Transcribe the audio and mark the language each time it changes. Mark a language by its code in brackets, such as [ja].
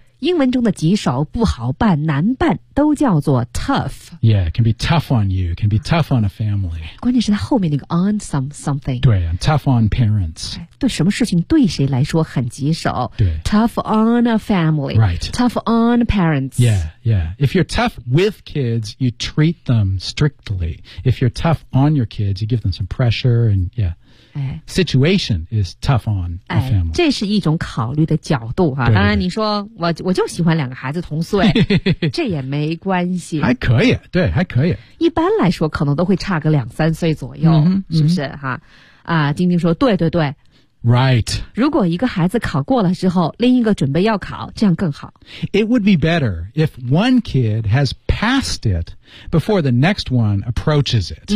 [zh] 英文中的棘手、不好办、难办都叫做 tough. [en] Yeah, it can be tough on you, it can be tough on a family. [zh] 关键是它后面那个 [en] on something. [zh] 对 [en] tough on parents. [zh] 对什么事情对谁来说很棘手。对 [en] tough on a family. Right. Tough on parents. Yeah, yeah. If you're tough with kids, you treat them strictly. If you're tough on your kids, you give them some pressure and yeah. 哎、 situation is tough on a family. [zh] 这是一种考虑的角度、啊、当然你说 我就喜欢两个孩子同岁这也没关系。还可以对还可以。一般来说可能都会差个两三岁左右、嗯、是不是、嗯、哈啊晶晶说对对对。 [en] Right. [zh] 如果一个孩子考过了之后另一个准备要考这样更好。 [en] It would be better if one kid has passed it before the next one approaches it.